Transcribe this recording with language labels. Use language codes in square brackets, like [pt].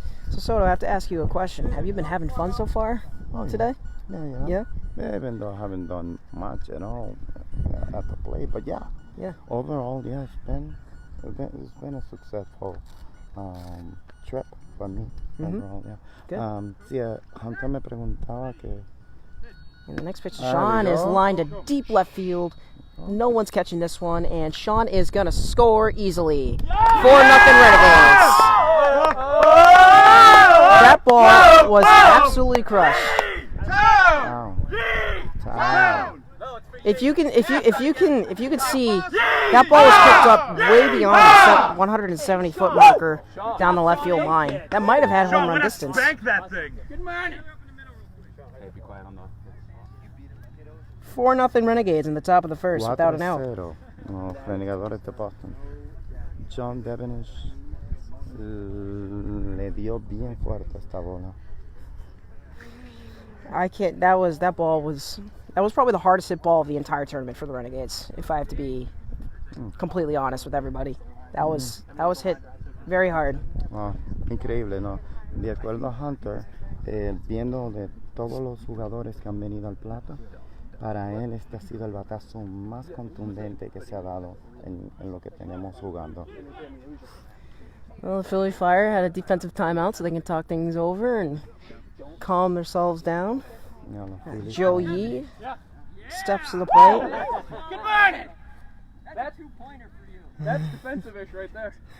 [en] So Soto, I have to ask you a question. Have you been having fun so far today? Yeah. Yeah? Even though I haven't done much at all at the plate, but yeah. Overall, yeah, it's been a successful trip for me. Overall, yeah. Good. [es] Sí, Hunter me preguntaba que. [en] And the next pitch to There Sean we is go. lined to deep left field. No one's catching this one, and Sean is going to score easily. 4-0 Renegades. That ball was absolutely crushed. Wow. If you can see, that ball was picked up way beyond the 170-foot marker down the left field line. That might have had home run distance. Spank that thing. 4-0 Renegades in the top of the first without an out. [es] 4-0. Los Renegadores de Boston. John Devonish le dio bien fuerte esta bola. [en] That was probably the hardest hit ball of the entire tournament for the Renegades, if I have to be completely honest with everybody. That was hit very hard. [es] Wow, increíble, ¿no? De acuerdo a Hunter, viendo de todos los jugadores que han venido al plato, para él este ha sido el batazo más contundente que se ha dado en lo que tenemos jugando. [en] Well, the Philly Fire had a defensive timeout so they can talk things over and calm themselves down. Joe Yee steps to the plate. Good morning. That's 2-pointer for you. That's defensive-ish right there.